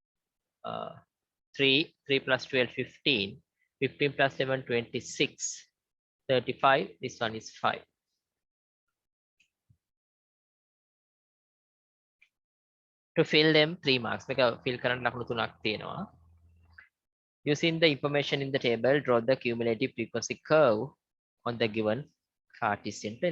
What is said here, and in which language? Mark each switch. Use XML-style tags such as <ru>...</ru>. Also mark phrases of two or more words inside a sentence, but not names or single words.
<en>3 plus 12, 15. 15 plus 7, 26. 35. This one is 5. To fill them 3 marks.</en> <si>මේක fill කරන්න ලකුණු 3ක් තියෙනවා.</si> <en>Using the information in the table, draw the cumulative frequency curve on the given Cartesian plane.</en>